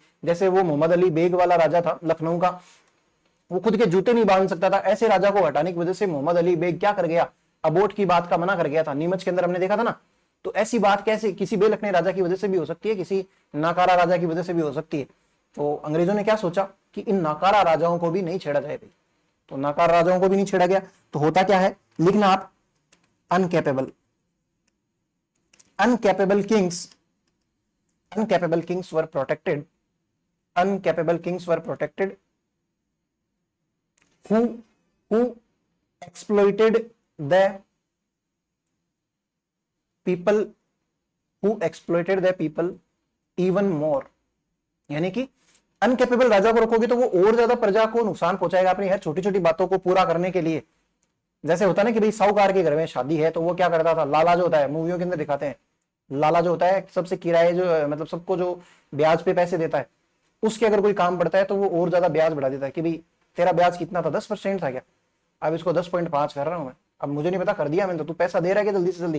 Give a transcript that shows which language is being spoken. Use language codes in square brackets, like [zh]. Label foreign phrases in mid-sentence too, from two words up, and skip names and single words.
[hi] जैसे वो मोहम्मद अली बेग वाला राजा था लखनऊ का, वो खुद के जूते नहीं बांध सकता था, ऐसे राजा को हटाने की वजह से मोहम्मद अली बेग क्या कर गया, अबोट की बात का मना कर गया था। नीमच के अंदर हमने देखा था ना। तो ऐसी बात कैसे किसी बेलखने राजा की वजह से भी हो सकती है, किसी नाकारा राजा की वजह से भी हो सकती है। तो अंग्रेजों ने क्या सोचा कि इन नाकारा राजाओं को भी नहीं छेड़ा जाए भाई, तो नाकारा राजाओं को भी नहीं छेड़ा गया। तो होता क्या है, लिखना आप [en] incapable, incapable kings, incapable kings were protected, incapable kings were protected who exploited the people, who exploited the people even more। [hi] यानी कि अनकेपेबल राजा को रखोगे तो वो और ज्यादा प्रजा को नुकसान पहुंचाएगा अपनी हर छोटी छोटी बातों को पूरा करने के लिए। जैसे होता है ना कि भाई साहूकार के घर में शादी है तो वो क्या करता था, लाला जो होता है, मूवियों के अंदर दिखाते हैं, लाला जो होता है सबसे किराए जो मतलब सबको जो ब्याज पे पैसे देता है, उसके अगर कोई काम पड़ता है तो वो और ज्यादा ब्याज बढ़ा देता है कि भाई तेरा ब्याज कितना था, 10% था क्या, अब इसको 10.5 कर रहा हूं मैं, अब मुझे नहीं पता कर दिया मैंने, तो तू पैसा दे रहा है कि जल्दी से जल्दी।